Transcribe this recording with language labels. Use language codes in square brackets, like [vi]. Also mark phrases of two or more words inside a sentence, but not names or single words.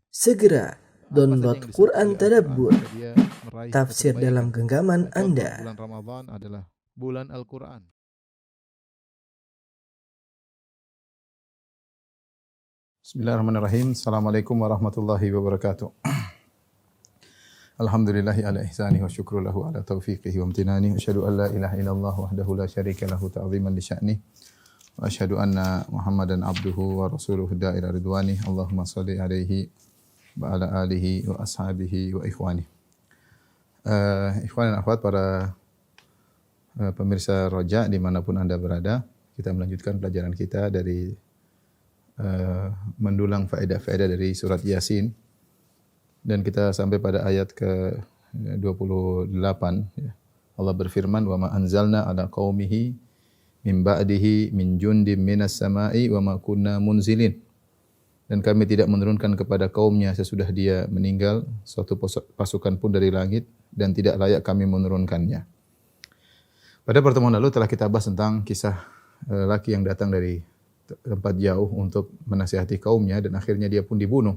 [id] Segera download Quran Tadabbur, dia meraih tafsir kebaikan. dalam genggaman Contoh, Anda. bulan Ramadan adalah bulan Al-Quran. [ar] بسم الله الرحمن الرحيم. السلام عليكم ورحمة الله وبركاته. الحمد لله على إحسانه والشكر له على توفيقه وامتنانه. أشهد أن لا إله إلا الله وحده لا شريك له تعظيما لشأنه. وأشهد أن محمدا عبده ورسوله الداعي إلى رضوانه. اللهم صل عليه وعلى آله وأصحابه وإخوانه. [id] Ikhwan dan akhwat, para pemirsa Roja dimanapun Anda berada, kita melanjutkan pelajaran kita dari mendulang faedah-faedah dari surat Yasin, dan kita sampai pada ayat ke-28. Allah berfirman, [ar] وما أنزلنا على قومه من بعده من جند من السماء وما كنا منزلين. [id] Dan kami tidak menurunkan kepada kaumnya sesudah dia meninggal suatu pasukan pun dari langit, dan tidak layak kami menurunkannya. Pada pertemuan lalu telah kita bahas tentang kisah lelaki yang datang dari tempat jauh untuk menasihati kaumnya, dan akhirnya dia pun dibunuh.